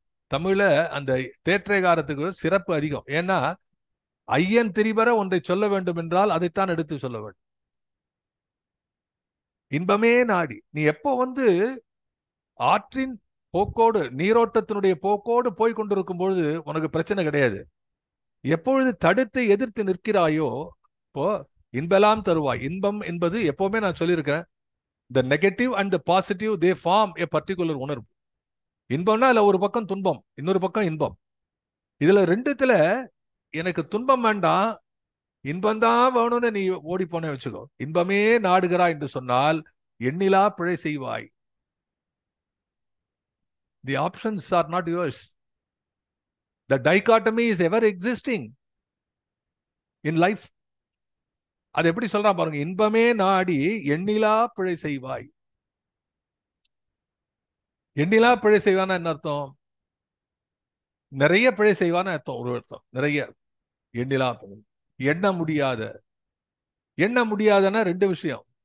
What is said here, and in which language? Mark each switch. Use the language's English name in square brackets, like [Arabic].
[Tamil] தமிழ்ல அந்த தேற்றேகாரத்துக்கு சிறப்பு அதிகம். ஏன்னா ஐயன் திரிபர ஒன்றை சொல்ல வேண்டும் என்றால் அதைத்தான் எடுத்து சொல்ல வேண்டும். இன்பமே நாடி. நீ எப்போ ஆற்றின் போக்கோடு, நீரோட்டத்தினுடைய போக்கோடு போய் கொண்டிருக்கும் பொழுது உனக்கு பிரச்சனை கிடையாது. எப்பொழுது தடுத்து எதிர்த்து நிற்கிறாயோ இப்போ இன்பெல்லாம் தருவாய். இன்பம் என்பது எப்பவுமே நான் சொல்லியிருக்கிறேன், [English] the negative and the positive they form a particular [Tamil] உணர்வு. இன்பம்னா இல்ல ஒரு பக்கம் துன்பம், இன்னொரு பக்கம் இன்பம். இதுல ரெண்டுத்துல எனக்கு துன்பம் வேண்டாம், இன்பம்தான் வேணும்னு நீ ஓடி போனே வச்சுக்கோ. இன்பமே நாடுகிறாய் என்று சொன்னால் எண்ணிலா பிழை செய்வாய். [English] The options are not yours. The dichotomy is ever existing in life. [Tamil] அது எப்படி சொல்றான் பாருங்க, இன்பமே நாடி எண்ணிலா பிழை செய்வாய். எண்ணிலா பிழை செய்வான்னா என்ன அர்த்தம்? நிறைய பிழை செய்வான்னு அர்த்தம். ஒரு அர்த்தம் நிறைய. எண்ணிலா எண்ண முடியாத. எண்ண முடியாதன்னா ரெண்டு விஷயம்.